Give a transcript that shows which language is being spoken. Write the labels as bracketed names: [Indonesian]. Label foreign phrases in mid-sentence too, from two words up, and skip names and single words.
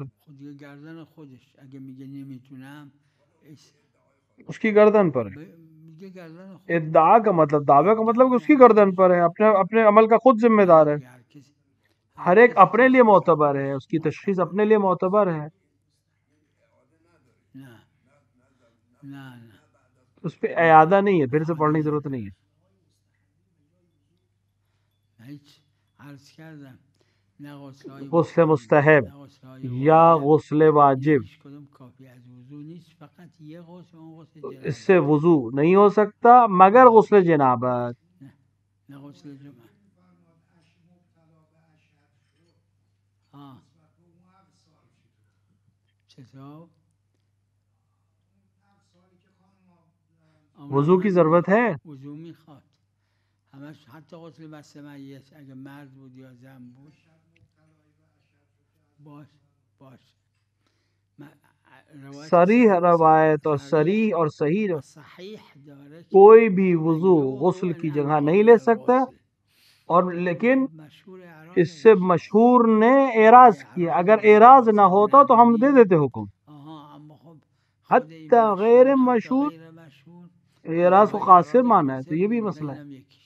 [Persian] گردن خودش اگه میگه نمیتونم [Urdu] اس کی گردن پر ہے، [Persian] میگه گردن خودش. [Urdu] ادعا کا مطلب، دعوے کا مطلب کہ اس کی گردن پر ہے، اپنے عمل کا خود ذمہ دار ہے، ہر ایک اپنے لیے معتبر ہے، اس کی تشخیص اپنے لیے معتبر ہے، [Persian] نه نه نه [Urdu] اس پہ اعادہ نہیں ہے، پھر سے پڑھنے کی ضرورت نہیں ہے۔ [Persian] هیچ عرض کردم نه غسل‌های غسل مستحب نه غسل‌های یا واجب. غسل واجب، هیچ کدوم کافی از وضو نیست، فقط یه غسل، اون غسل جنابت. [Urdu] اس سے وضو نہیں ہو سکتا مگر غسل جنابت، [Persian] نه غسل جمعه. ها چطور؟ [Urdu] وضو کی ضرورت ہے، [Persian] وضو میخواد همش، حتی غسل مس میت اگه مرد بود یا زن بود. باش [Urdu] صریح روایت اور صریح اور صحیح [Persian] صحیح داره که [Urdu] کوئی بھی وضو غسل کی جگہ نہیں لے سکتا، اور لیکن اس سے مشہور نے اعراض کیا، اگر اعراض نہ ہوتا تو ہم دے دیتے حکم، حتی غیر مشہور، اعراض کو قاصر مانا ہے، تو یہ بھی مسئلہ ہے۔